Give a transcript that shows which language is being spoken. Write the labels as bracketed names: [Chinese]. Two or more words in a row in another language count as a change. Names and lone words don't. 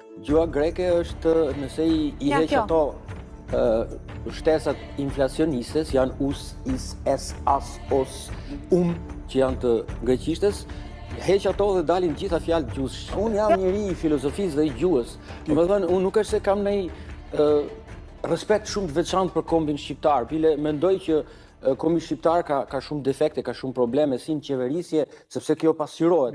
[Albanian] Gjua greke është nëse i heq ato shtesat inflacionistes, janë us, is, es, as, os, që janë të greqishtes, heq ato dhe dalin gjitha fjalë gjuhës. Unë jam njeri i filozofisë dhe i gjuhës. Domethënë, unë nuk është se kam respekt shumë të veçantë për kombin shqiptar. Pile mendoj që kombi shqiptar ka shumë defekte, ka shumë probleme si në qeverisje, sepse kjo pasqyrohet.